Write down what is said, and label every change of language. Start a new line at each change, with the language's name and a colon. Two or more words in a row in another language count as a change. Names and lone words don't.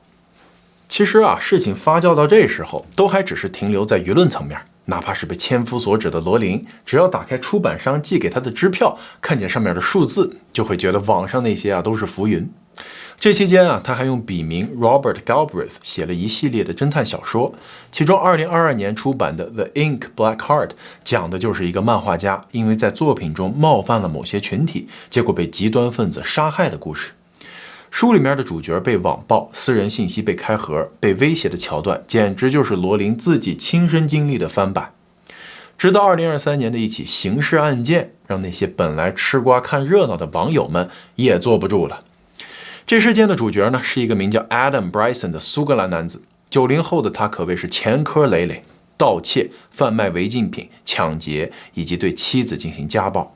Chinese: 其實啊，事情發酵到這時候，都還只是停留在輿論層面。哪怕是被千夫所指的羅琳，只要打開出版商寄給他的支票，看見上面的數字，就會覺得網上那些啊都是浮雲。這期間啊，他還用筆名 Robert Galbraith 寫了一系列的偵探小說，其中2022年出版的 The Ink Black Heart 講的就是一個漫畫家因為在作品中冒犯了某些群體，結果被極端分子殺害的故事。書裡面的主角被網暴，私人信息被開盒，被威脅的橋段，簡直就是羅琳自己親身經歷的翻版。直到2023年的一起刑事案件，讓那些本來吃瓜看熱鬧的網友們也坐不住了。這事件的主角呢，是一個名叫 Adam Bryson 的蘇格蘭男子。90後的他可謂是前科累累，盜竊、販賣違禁品、搶劫以及對妻子進行家暴。